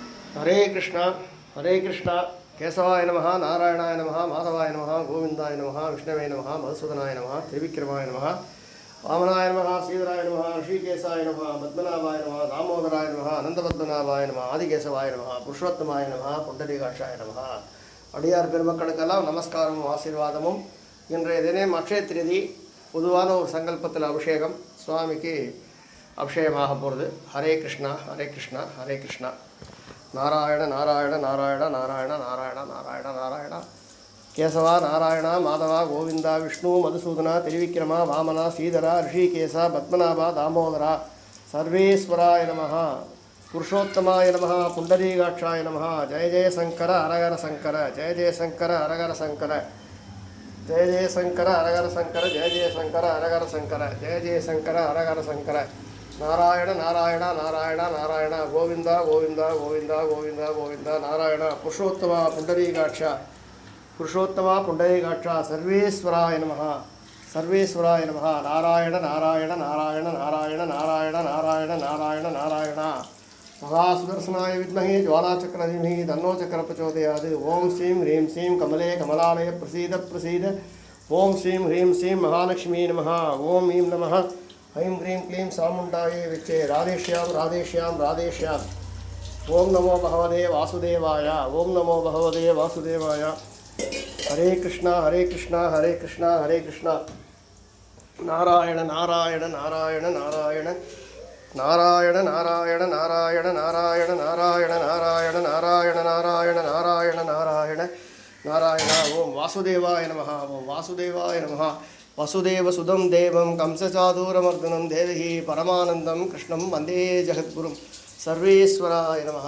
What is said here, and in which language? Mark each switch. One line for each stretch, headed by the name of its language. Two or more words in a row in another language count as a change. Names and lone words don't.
Sanskrit: हरे कृष्णा केशवाय नमः नारायणाय नमः माधवाय नमः गोविंदाय नमः विष्णवे नमः मधुसूदनाय नमः त्रिविक्रमाय नमः वामनाय नमः श्रीधराय नमः ऋषिकेशाय नमः पद्मनाभाय नमः दामोदराय नमः अनंतपद्मनाभाय नमः आदिकेशवाय नमः पुरुषोत्तमाय नमः पुंडरीकाक्षाय नमः
Tamil: அடியார் பெருமக்களுக்கெல்லாம் நமஸ்காரமும் ஆசீர்வாதமும். இன்றைய தினம் அக்ஷய திருதி பொதுவான ஒரு சங்கல்பத்தில் அபிஷேகம் சுவாமிக்கு அபிஷேகமாக போகிறது.
Sanskrit: हरे कृष्णा हरे कृष्णा हरे कृष्णा नारायण नारायण नारायण नारायण नारायण नारायण नारायण केशवा नारायणा माधवा गोविन्दा विष्णु मधुसूदना त्रिविक्रमा वामना श्रीधरा ऋषिकेशा पद्मनाभा दामोदरा सर्वेश्वराय नमः पुरुषोत्तमाय नमः पुंडरीकाक्षाय नमः जय जय शंकर हरहर शंकर जय जय शंकर हरहर शंकर जय जय शंकर हरहर शंकर जय जय शंकर हरहर शंकर जय जय शंकर हरहर शंकर नारायण नारायण नारायण नारायण गोविंदा गोविंदा गोविंदा गोविंदा गोविंदा नारायण पुरुषोत्तमा पुंडरीकाक्षा सर्वेश्वराय नमः सर्वेश्वराय नमः नारायण नारायण नारायण नारायण नारायण नारायण नारायण नारायण महासुदर्शनाय विद्महे ज्वालाचक्रधीमहि तन्नो चक्र प्रचोदयात्. ओम श्रीं ह्रीं श्रीं कमले कमलालय प्रसीद प्रसीद. ओम श्रीं ह्रीं श्रीं महालक्ष्मी नमः. ओम ईं नमः ऐं ह्रीं क्लीं चामुण्डायै विच्चे राधेश्यां राधेश्यां राधेश्यां. ओम नमो भगवते वासुदेवाय. ओम नमो भगवते वासुदेवाय. हरे कृष्णा हरे कृष्णा हरे कृष्णा हरे कृष्णा नारायण नारायण नारायण नारायण नारायण नारायण नारायण नारायण नारायण नारायण नारायण नारायण नारायण नारायण नारायण. ओम वासुदेवाय नमः. ओम वासुदेवाय नमः. वसुदेवसुदं देवं कंसचादूरमर्दनं देवकी परमानन्दं कृष्णं वन्दे जगद्गुरुं सर्वेश्वराय नमः.